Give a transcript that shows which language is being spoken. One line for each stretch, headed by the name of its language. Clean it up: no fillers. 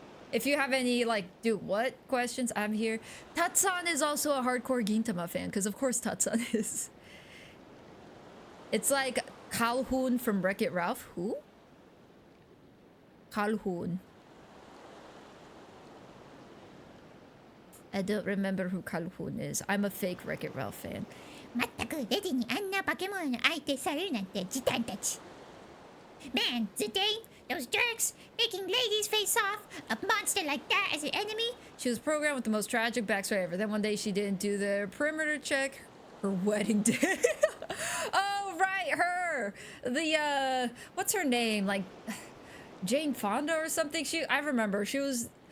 English: If you have any, like, do what questions, I'm here. Tatsan is also a hardcore Gintama fan, because of course Tatsan is. It's like Calhoun from Wreck-It Ralph. Who? Calhoun. I don't remember who Calhoun is. I'm a fake Wreck-It Ralph fan.
Japanese: まったくレディにあんな化け物の相手されるなんて時短たち。
English: Man, Zidane, those jerks, making ladies face off, a monster like that as an enemy. She was programmed with the most tragic backstory ever. Then one day she didn't do the perimeter check. Her wedding day. Oh, right, her. The, what's her name? Like, Jane Fonda or something? I remember. She was...